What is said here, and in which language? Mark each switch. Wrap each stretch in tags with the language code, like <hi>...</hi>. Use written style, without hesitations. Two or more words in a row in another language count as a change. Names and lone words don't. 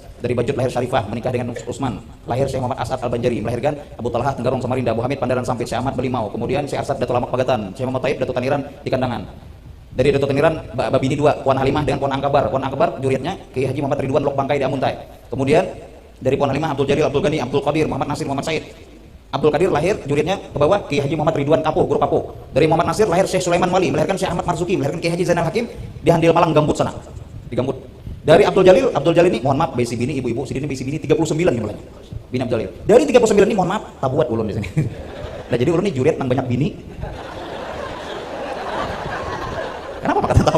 <id>Dari Bajut lahir Syarifah, menikah dengan Utsman. Lahir Syekh Muhammad As'ad Al-Banjari, melahirkan Abu Talhah Tenggarong Samarinda, Abu Hamid Pandaran Sampit, Syekh Ahmad Belimau. Kemudian Syekh Arsad Datuk Lamak Pagatan, Syekh Muhammad Taib Datuk Taniran di Kandangan. Dari Datuk Taniran Babini 2, Puan Halimah dengan Puan Angkabar. Puan Angkabar juriatnya Kiai Haji Muhammad Ridwan Lok Bangkai di Amuntai. Kemudian dari Puan Halimah Abdul Jalil, Abdul Ghani, Abdul Qadir, Muhammad Nasir, Muhammad Said. Abdul Qadir lahir juriatnya ke bawah Kiai Haji Muhammad Ridwan Kapo, Guru Kapo. Dari Muhammad Nasir lahir Syekh Sulaiman Wali, melahirkan Syekh Ahmad Marzuki, melahirkan Kiai Haji Zainal Hakim di Handil Malang Gambut sana. Di Gambut.</id> <bjn>Dari Abdul Jalil ini mohon maaf bisi bini ibu-ibu, sidini bisi bini 39 nih mulai. Bini Abdul Jalil. Dari 39 ini mohon maaf tabuat ulun di sini. Nah, jadi ulun ini juriat nang banyak bini.</bjn> <id>Kenapa Pak kata tahu?</id>